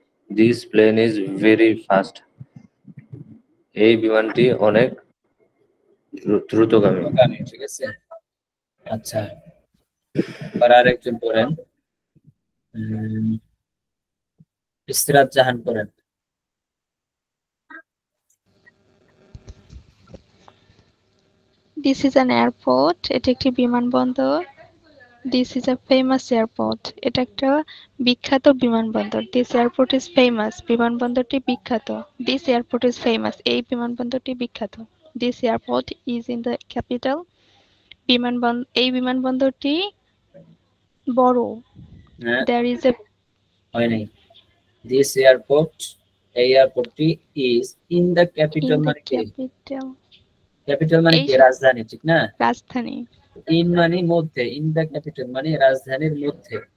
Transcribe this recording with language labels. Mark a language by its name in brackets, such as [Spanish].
[English] This plane is very fast, [Bangla] এই বিমানটি অনেক দ্রুতগামী। ঠিক আছে। আচ্ছা এবার আরেকজন পড়েন, ইসরাত জাহান পড়েন। [English] This is an airport, [Bangla] এটা একটি বিমানবন্দর। [English] This is a famous airport, [Bangla] এটা একটা বিখ্যাত বিমানবন্দর। [English] This airport is famous, [Bangla] বিমানবন্দরটি বিখ্যাত। [English] This airport is famous, [Bangla] এই বিমানবন্দরটি বিখ্যাত। [English] This airport is in the capital, [Bangla] এই বিমানবন্দরটি বড়। [English] There is a, [Bangla] হয় নাই। [English] This airport, [Bangla] এই এয়ারপোর্টটি [English] is in the capital, [Bangla] মানে কি? ক্যাপিটাল মানে কি? রাজধানী, ঠিক না? রাজধানী। ইন মানে মধ্যে, [English] in the capital [Bangla] মানে রাজধানীর মধ্যে।